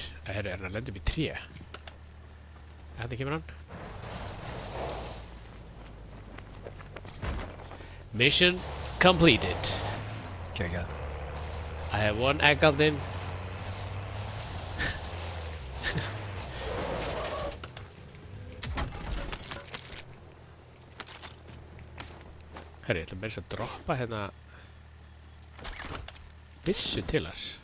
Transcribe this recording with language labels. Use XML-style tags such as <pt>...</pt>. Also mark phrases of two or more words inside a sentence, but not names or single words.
<is>Herru, er hann að lenda upp í tré? Þetta kemur hann.</is> <en>Mission completed.</en> <is>Geggjað.</is> <en>I have one Eggaldin.</en> <is>Herru, ég ætla að droppa hérna byssu til hans.</is>